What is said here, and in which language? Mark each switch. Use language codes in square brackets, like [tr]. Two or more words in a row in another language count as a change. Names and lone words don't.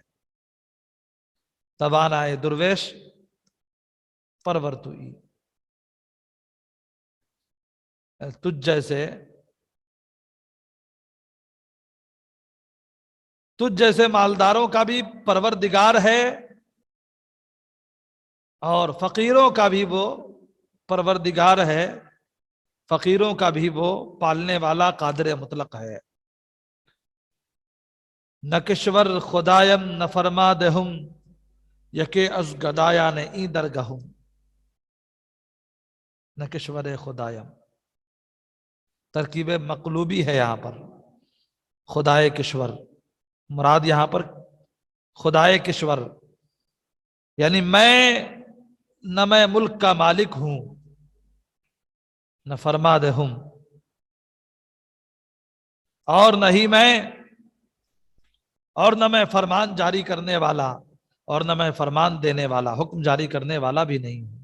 [fa] توانائے درویش پرور توئی، [ur] تجھ جیسے مالداروں کا بھی پروردگار ہے، اور فقیروں کا بھی وہ پروردگار ہے، فقیروں کا بھی وہ پالنے والا قادر مطلق ہے۔ [fa] نہ کشور خدایم نہ فرما دہم، یکے از گدایا نے ای درگہم۔ نہ کشور خدایم، [ur] ترکیب مقلوبی ہے یہاں پر، خدائے کشور مراد یہاں پر خدائے کشور، یعنی نہ میں ملک کا مالک ہوں، [fa] نہ فرما دہم، [ur] اور نہ میں فرمان جاری کرنے والا، اور نہ میں فرمان دینے والا، حکم جاری کرنے والا بھی نہیں ہوں۔